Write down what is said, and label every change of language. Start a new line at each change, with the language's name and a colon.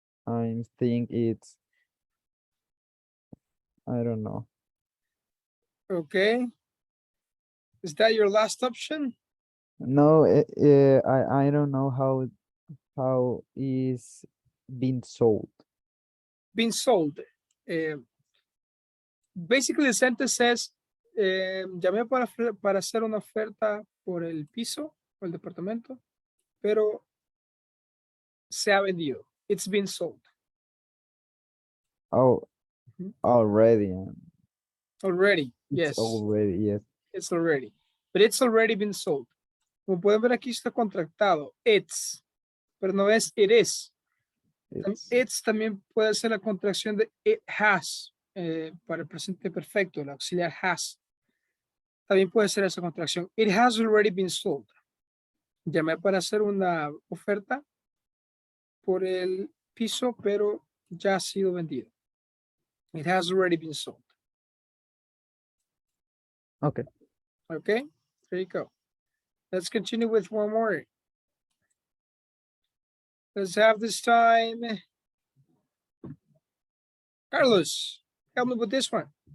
English: I think it's, I don't know. okay. Is that your last option? No, I don't know how is being sold. Being sold. Basically, the sentence says,
Spanish: llamé para hacer una oferta por el piso o el departamento, pero se ha vendido.
English: It's been sold. Oh, Mhm. already. Already. It's Yes. already, yes. It's already. But it's already been sold.
Spanish: Como pueden ver aquí está contractado. It's. Pero no es it is. It's también puede ser la contracción de it has. Para el presente perfecto, el auxiliar has. También puede ser esa contracción.
English: It has already been sold.
Spanish: Llamé para hacer una oferta por el piso, pero ya ha sido vendido.
English: It has already been sold. Okay. Okay, there you go. Let's continue with one more. Let's have this time. Carlos, help me with this one.